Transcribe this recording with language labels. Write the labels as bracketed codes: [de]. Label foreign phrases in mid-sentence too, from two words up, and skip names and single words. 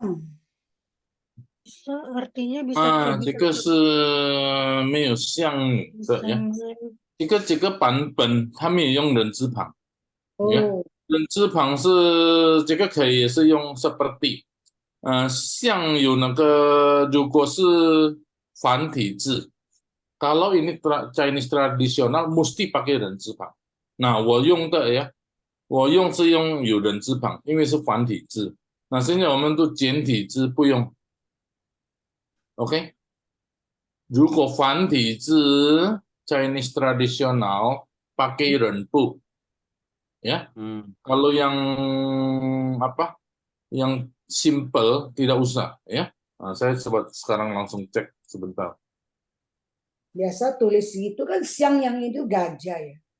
[id] Artinya bisa [zh] 这个是没有像的呀。这个版本它没有用人字旁。 Oh. 人字旁是这个可以也是用 seperti， 像有那个如果是繁体字， [id] kalau ini Chinese tradisional mesti pakai 人字旁。 [zh] 那我用的呀，我是用有人字旁，因为是繁体字。那现在我们都简体字不用。 [id] OK， [zh] 如果繁体字 [id] Chinese tradisional pakai 人部 ya. Kalau yang apa? Yang simple tidak usah ya. Saya coba sekarang langsung cek sebentar. Biasa tulis itu kan siang yang itu gajah ya.